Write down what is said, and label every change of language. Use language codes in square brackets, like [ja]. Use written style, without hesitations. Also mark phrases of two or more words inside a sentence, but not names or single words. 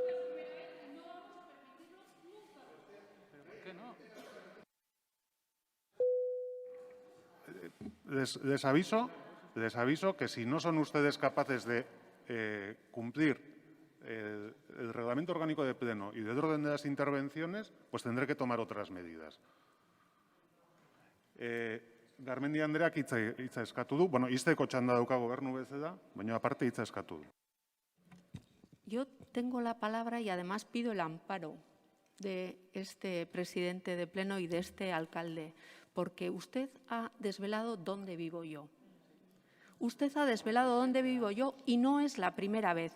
[es] Les aviso que si no son ustedes capaces de cumplir el reglamento orgánico de pleno y del orden de las intervenciones, pues tendré que tomar otras medidas. [eu] Garmendi Andreak hitza eskatu du. Bueno, izteko txanda dauka gobernu bezala, baina aparte hitza eskatu du. [es] Yo tengo la palabra y además pido el amparo de este presidente de pleno y de este alcalde, porque usted ha desvelado dónde vivo yo. Usted ha desvelado dónde vivo yo y no es la primera vez.